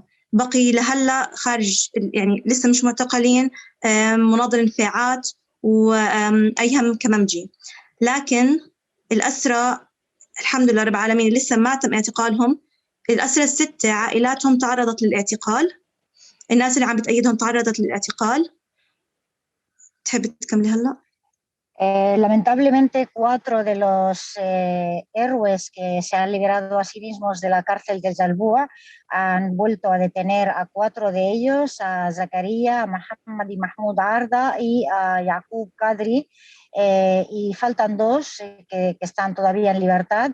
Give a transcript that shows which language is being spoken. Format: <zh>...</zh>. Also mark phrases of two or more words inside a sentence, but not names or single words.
<ar>بقي لهلا خارج، يعني لسه مش معتقلين مناضل انفاعات وأيهم كممجي. لكن الأسرى الحمد لله رب العالمين لسه ما تم اعتقالهم. الأسرى 6 عائلاتهم تعرضت للاعتقال، الناس اللي عم بتأيدهم تعرضت للاعتقال. تحب تكملي هلا؟</ar> <es>Lamentablemente 4 de los héroes que se han liberado a sí mismos de la cárcel de Jalbua han vuelto a detener a 4 de ellos, a Zakaria, a Mohammed y Mahmoud Arda y a Yaqub Qadri, y faltan 2 que están todavía en libertad.</es>